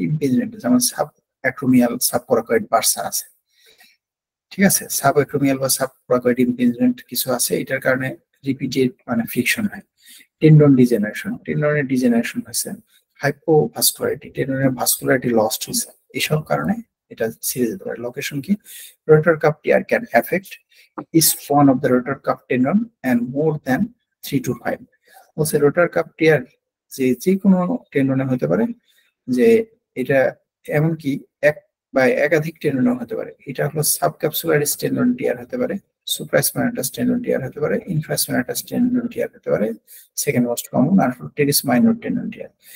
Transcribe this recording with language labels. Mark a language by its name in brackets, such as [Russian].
[Bangla] ইমপেজমেন্ট, যেমন sub acromial সাবকোরাকয়েড Barca আছে। ঠিক আছে, সাব অ্যাক্রোমিয়াল বা সাবকোরাকয়েড ইমপেজমেন্ট কিছু আছে, এটার কারণে রিপিটেড মানে ফ্রিকশন হয়। টেন্ডন ডিজেনারেশন, টেন্ডনের ডিজেনারেশন হয়েছে, হাইপোভাস্কুলারিটি, টেন্ডনের ভাস্কুলারিটি লস্ট হয়েছে, এসব কারণে এটা ছিঁড়ে যেতে পারে। লোকেশন কি? [English] Rotor cuff tear can effect each one of the rotor cuff tendon and more than 3 to 5. [Bangla] বলছে রোটার কাফ টিয়ার যে কোনো টেন্ডনে হতে পারে, যে এটা এমনকি এক বা একাধিক টেন্ডনে হতে পারে। এটা হলো সাবক্যাপসুলারিস টেন্ডন টিয়ার হতে পারে, সুপ্রাস্পাইনাটাস টেন্ডন টিয়ার হতে পারে, ইনফ্রাস্পাইনাটাস টেন্ডন টিয়ার হতে পারে, সেকেন্ড মোস্ট কমন, আর হলো টেরিস মাইনর টেন্ডন টিয়ার।